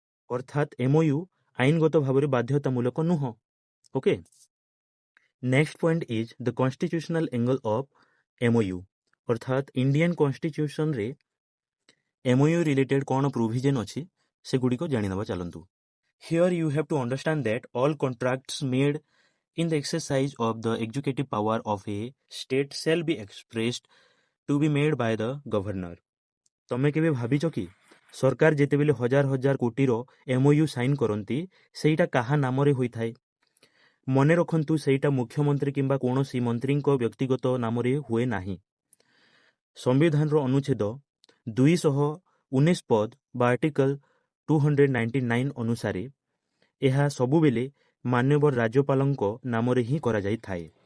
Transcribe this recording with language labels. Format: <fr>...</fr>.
<or>ଅର୍ଥାତ୍ ଏମ୍ଓୟୁ ଆଇନଗତ ଭାବରେ ବାଧ୍ୟତାମୂଳକ ନୁହଁ।</or> <en>Okay, next point is the constitutional angle of MOU.</en> <or>ଅର୍ଥାତ୍ ଇଣ୍ଡିଆନ୍ କନଷ୍ଟିଟ୍ୟୁସନରେ ଏମ୍ଓୟୁ ରିଲେଟେଡ୍ କ'ଣ ପ୍ରୋଭିଜନ୍ ଅଛି ସେଗୁଡ଼ିକ ଜାଣିନେବା ଚାଲନ୍ତୁ।</or> <en>Here you have to understand that all contracts made in the exercise of the executive power of a state shall be expressed to be made by the governor।</en> <or>ତମେ କେବେ ଭାବିଛ କି ସରକାର ଯେତେବେଳେ ହଜାର ହଜାର କୋଟିର ଏମ୍ଓୟୁ ସାଇନ୍ କରନ୍ତି ସେଇଟା କାହା ନାମରେ ହୋଇଥାଏ? ମନେ ରଖନ୍ତୁ ସେଇଟା ମୁଖ୍ୟମନ୍ତ୍ରୀ କିମ୍ବା କୌଣସି ମନ୍ତ୍ରୀଙ୍କ ବ୍ୟକ୍ତିଗତ ନାମରେ ହୁଏ ନାହିଁ। ସମ୍ବିଧାନର ଅନୁଚ୍ଛେଦ 219 ପଦ ବା ଆର୍ଟିକଲ 299 ଅନୁସାରେ ଏହା ସବୁବେଳେ ମାନ୍ୟବର ରାଜ୍ୟପାଳଙ୍କ ନାମରେ ହିଁ କରାଯାଇଥାଏ।</or>